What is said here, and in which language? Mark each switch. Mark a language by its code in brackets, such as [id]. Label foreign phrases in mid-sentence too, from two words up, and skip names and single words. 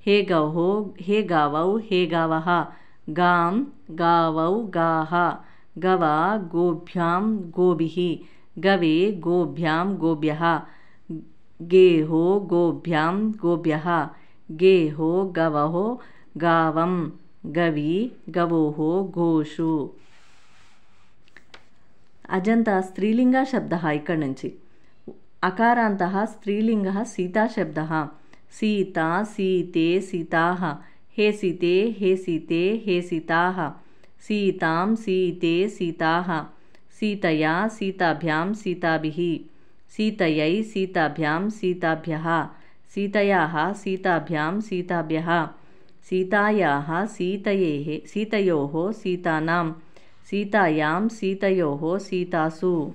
[sa] हे गौः हे गावौ हे गावः गां गावौ गाः गवा गोभ्यां गोभिः गवे गोभ्यां गोभ्यः गेहो गोभ्यां गोभ्यः गेहो गवः गावं गवी गवोः गोषु. [te] అజంతా స్త్రీలింగ శబ్ద ఇక్కడ నుంచి. అకారాంత స్త్రీలింగ సీతా శబ్ద. [sa] సీత సీతే సీతాః హే సీతే హే సీతే హే సీతాః సీతాం సీతే సీతాః సీతయా సీతాభ్యాం సీతాభిః సీతయై సీతాభ్యాం సీతాభ్యః సీతయాః సీతాభ్యాం సీతాభ్యః సీతాయాః సీతయోః సీతానాం సీతాయాం సీతయోః సీతాసు.